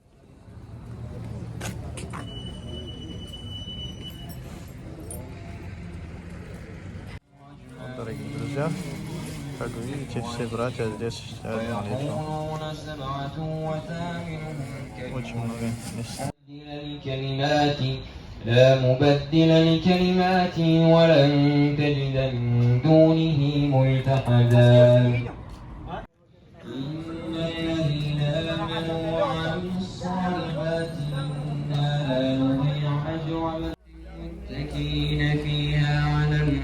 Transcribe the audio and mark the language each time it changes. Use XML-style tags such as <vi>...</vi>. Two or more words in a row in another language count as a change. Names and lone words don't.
<ru>Вот, дорогие друзья, как вы видите, все братья здесь читают молитву. Очень много мест.</ru> <ar>لا مبدل لكلماتي ولن تجد من دونه ملتحدا إن الذين آمنوا وعملوا الصالحات إنا لا نضيع أجر المتكئين فيها على</ar>